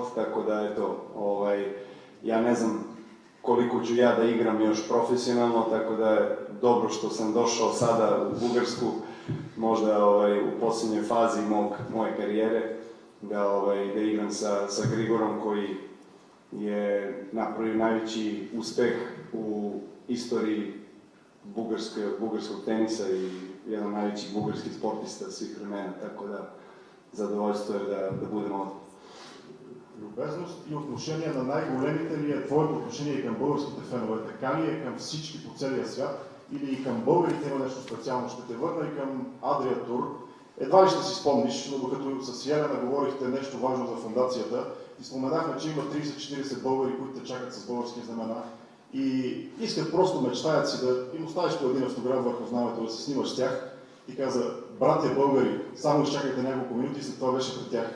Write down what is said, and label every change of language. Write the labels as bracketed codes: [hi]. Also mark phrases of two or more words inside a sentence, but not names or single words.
[sr] tako da, eto, ja ne znam koliko ću ja da igram još profesionalno, tako da je dobro što sam došao sada u Bugarsku, možda u posljednjoj fazi moje karijere, da igram sa Grigorom koji je napravio najveći uspeh u istoriji bugarskog tenisa i jedan od najvećih bugarskih sportista svih vremena, tako da zadovoljstvo je da будем ovdje. [bg] Любезност и отношение на най-големите ли е твоето отношение към българските фенове? Така ли е към всички по целия свят? Или и към българите има нещо специално? Ще те върна и към Адрия Тур. Едва ли ще си спомниш, но докато с Елена говорихте нещо важно за фондацията, и споменахме, че има 30-40 българи, които те чакат с български знамена и искат просто, мечтаят си да им оставиш по един автограф върху знамето, да се снимаш с тях и каза: братя българи, само изчакайте няколко минути и след това беше при тях.